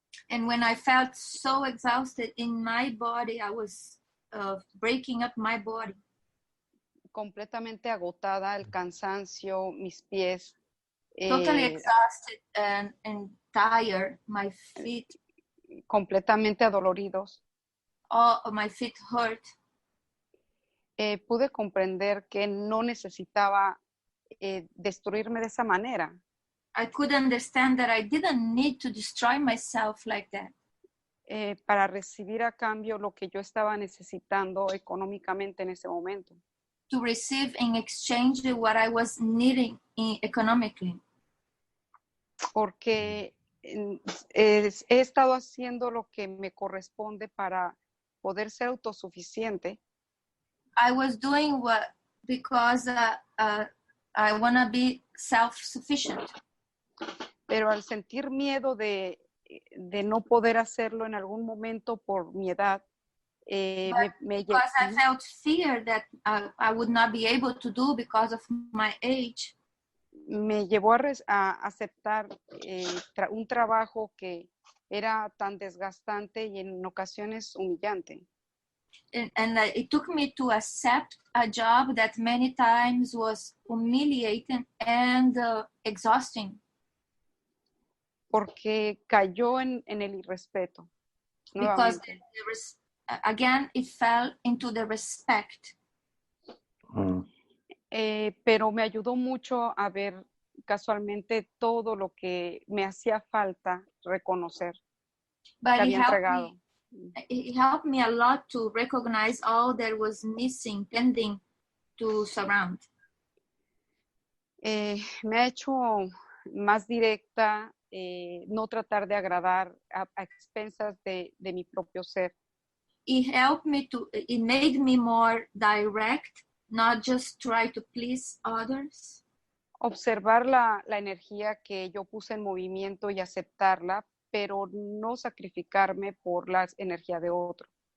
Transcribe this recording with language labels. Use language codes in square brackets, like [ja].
[en] And when I felt so exhausted in my body, I was breaking up my body. [es] Completamente agotada, el cansancio, mis pies. [en] Totally exhausted and tired, my feet. [es] Completamente adoloridos. [en] All of my feet hurt. [es] Pude comprender que no necesitaba destruirme de esa manera. [en] I could understand that I didn't need to destroy myself like that. [es] Para recibir a cambio lo que yo estaba necesitando económicamente en ese momento. [en] To receive in exchange what I was needing economically. [es] Porque he estado haciendo lo que me corresponde para poder ser autosuficiente. [en] I was doing because I want to be self-sufficient. [es] Pero al sentir miedo de no poder hacerlo en algún momento por mi edad, [en] because I felt fear that I would not be able to do because of my age. [es] Me llevó a aceptar un trabajo que era tan desgastante y en ocasiones humillante. [en] And it took me to accept a job that many times was humiliating and exhausting. [es] Porque cayó en el irrespeto. [en] Because again, it fell into the respect. [es] Pero me ayudó mucho a ver casualmente todo lo que me hacía falta reconocer. [en] But [es] que había entregado. [en] It helped me a lot to recognize all that was missing, pending to surround. [es] Me ha hecho más directa, no tratar de agradar a expensas de mi propio ser. [en] It made me more direct, not just try to please others. [es] Observar la energía que yo puse en movimiento y aceptarla, pero no sacrificarme por la energía de otro.